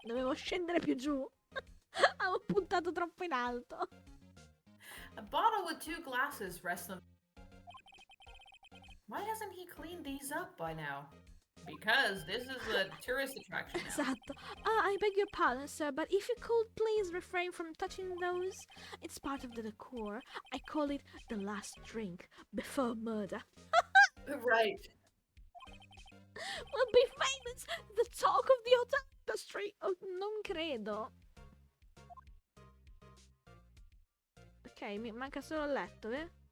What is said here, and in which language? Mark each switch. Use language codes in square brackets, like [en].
[it] dovevo scendere più giù. Avevo puntato troppo in alto. [en] A bottle with 2 glasses rests on... Why hasn't he cleaned these up by now? Because this is a tourist attraction now. [it] Esatto. [en] I beg your pardon, sir, but if you could please refrain from touching those. It's part of the decor. I call it the last drink before murder. Right. Will be famous. The talk of the hotel industry. [it] Oh, non credo. Ok, mi manca solo il letto, eh?